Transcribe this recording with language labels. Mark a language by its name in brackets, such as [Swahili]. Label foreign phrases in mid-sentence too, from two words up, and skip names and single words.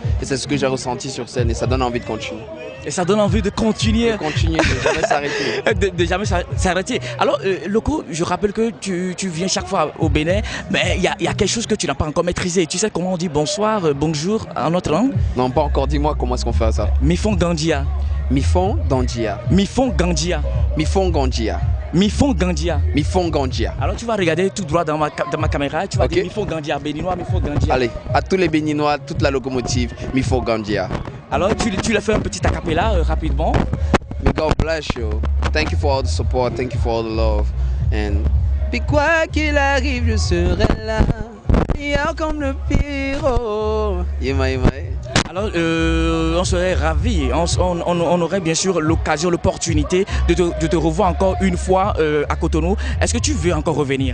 [French] Et c'est ce que j'ai ressenti sur scène et ça donne envie de continuer. Et ça donne envie de continuer. De jamais s'arrêter. de jamais s'arrêter. Alors, Loco, je rappelle que tu viens chaque fois au Bénin, mais il y a quelque chose que tu n'as pas encore maîtrisé. Tu sais comment on dit bonsoir, bonjour en notre langue? Non, pas encore. Dis-moi comment est-ce qu'on fait ça. [Fon] Mifon Gandia. Mifon Gandia. Mifon Gandia. Mifon Gandia. Mifon Gandia. Mifon Gandia. [French] Alors tu vas regarder tout droit dans ma caméra et tu vas dire [Fon] Mifon Gandia, [French] Béninois, [Fon] Mifon Gandia. [French] Allez, à tous les Béninois, toute la locomotive, [Fon] Mifon Gandia. [French] Alors tu le fais un petit acapella rapidement. [English] May God bless you. Thank you for all the support, thank you for all the love. [French] And puis quoi qu'il arrive, je serai là. Hier comme le pire. Yema. Alors, on serait ravis, on aurait bien sûr l'occasion, l'opportunité de te revoir encore une fois à Cotonou. Est-ce que tu veux encore revenir?